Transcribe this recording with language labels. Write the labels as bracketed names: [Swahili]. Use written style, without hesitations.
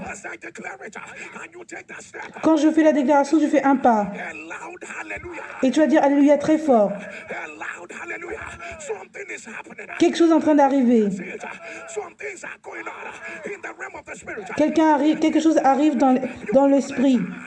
[English] As I declare it, and you take that step. [French] Quand je fais la déclaration, je fais un pas. [English] A loud hallelujah. [French] Et tu vas dire Alléluia très fort. [English] A loud hallelujah. Something is happening. [French] Quelque chose est en train d'arriver. [English] Some things are going on in the realm of the spirit. [French] Quelque chose arrive dans l'esprit.